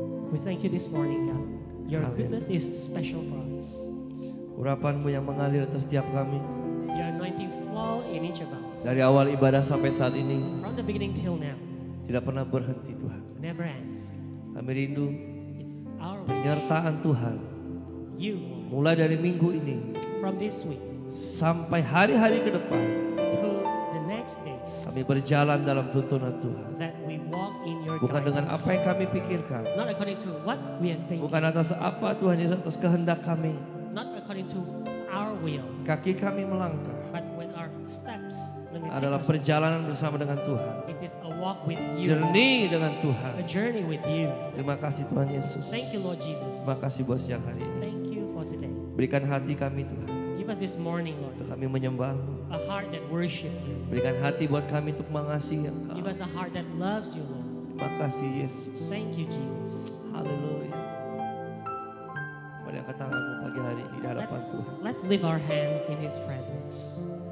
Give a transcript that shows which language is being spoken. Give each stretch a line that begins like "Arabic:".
English: We thank you this morning, God. Your Amen. goodness is special for us.
Indonesian: Urapan-Mu yang mengalir atas setiap kami.
English: Your anointing flow in each of us.
Indonesian: Dari awal ibadah sampai saat ini
English: From the beginning till now,
Indonesian: tidak pernah berhenti Tuhan.
English: never ends.
Indonesian: Kami rindu
English: It's our wish.
Indonesian: penyertaan Tuhan.
English: You, Lord,
Indonesian: Mulai dari minggu ini
English: from this week
Indonesian: sampai hari-hari ke depan.
English: to the next days,
Indonesian: Kami berjalan dalam tuntunan Tuhan.
English: that we walk in your
Indonesian: Bukan dengan
English: guidance.
Indonesian: apa yang kami pikirkan.
English: Not according to what we are thinking.
Indonesian: Bukan atas apa Tuhan Yesus, atas kehendak kami.
English: Not according to our will.
Indonesian: Kaki kami melangkah
English: But when our steps, when we take
Indonesian: adalah
English: our
Indonesian: perjalanan
English: steps,
Indonesian: bersama dengan Tuhan.
English: it is a walk with you.
Indonesian: Journey dengan Tuhan.
English: journey with you.
Indonesian: Terima kasih Tuhan Yesus.
English: Thank you, Lord Jesus.
Indonesian: Terima kasih buat siang hari ini.
English: Thank you for today.
Indonesian: Berikan hati kami Tuhan
English: Give us this morning, Lord,
Indonesian: untuk kami menyembah-Mu.
English: a heart that worship you.
Indonesian: Berikan hati buat kami untuk mengasihi
English: Give
Indonesian: Engkau.
English: us a heart that loves you, Lord.
Indonesian: Terima kasih Yesus.
English: Thank you, Jesus.
Indonesian: Haleluya. Mari angkat tanganmu pagi hari ini di hadapan Tuhan.
English: Let's lift our hands in His presence.